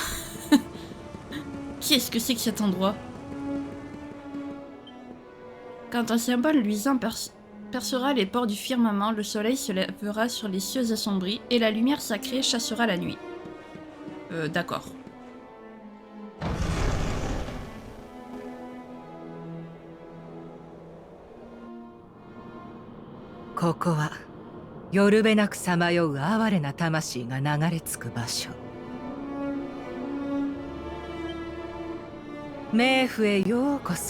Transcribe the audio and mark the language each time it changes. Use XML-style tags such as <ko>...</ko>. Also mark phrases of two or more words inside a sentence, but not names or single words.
<fr>Qu'est-ce que c'est que cet endroit? Quand un symbole luisant percera les pores du firmament, le soleil se lèvera sur les cieux assombris et la lumière sacrée chassera la nuit. D'accord.</fr> <ja>ここはよるべなくさまよう哀れな魂が流れ着く場所。冥府へようこそ。</ja>